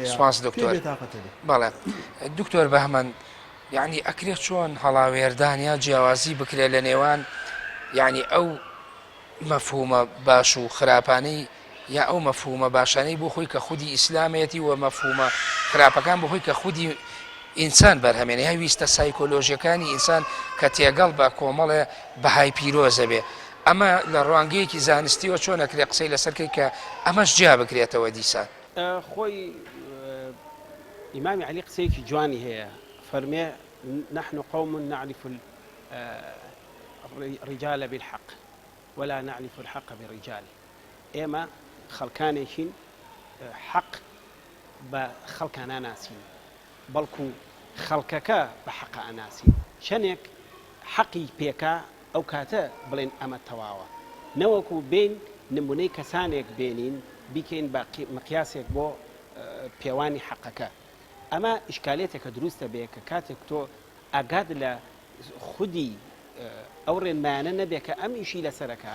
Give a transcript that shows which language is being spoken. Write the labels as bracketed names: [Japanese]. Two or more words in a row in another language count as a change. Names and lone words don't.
[Central Kurdish] سواس دکتۆر بەڵێ دکتۆر بەهمەن یعنی ئەکرێت چۆن هەڵاوێردانیا جیاوازی بکرێ لە نێوان یعنی ئەو مەفهومە باش و خراپانەی یا ئەو مەفهومە باشانەی بۆ خۆی کە خودی ئیسلامەتی و مەفهومە خراپەکان بۆ خۆی کە خودی ئینسان بەرهەمێنێ هەی ویستە سایکۆلۆژیەکانی ئینسان کە تێگەڵ بە کۆمەڵێ بەهای پیرۆزە بێ ئەمە لە ڕوانگەیەکی زانستیەوە چۆن ئەکرێ قسەی لەسەرکەی کە ئەمەش جیا بکرێتەوە دیسان خۆی ئیمامی عەلی قسەیەکی جوانی هەیە فەرمێ [Arabic] نحن قوم نعرف الرجال بالحق ولا نعرف الحق بالرجال [Central Kurdish] ئێمە خەڵکانێکین حەق بە خەڵکان ناسین بەڵکو خەڵکەکە بە حەق ئەناسین چەندێک حەقی پێکا ئەو کاتە بڵێن ئەمە تەواوە نەوەکو بین نمونەی کەسانێک بێنین بیکەین بە مقیاسێک بۆ پێوانی حەقەکە ئەمە ئیشکالێتێکە دروستە بێ کە کاتێک تۆ ئاگاد لە خودی ئەو ڕێنمایانە نەبێ کە ئەم ئیشی لەسەرەکە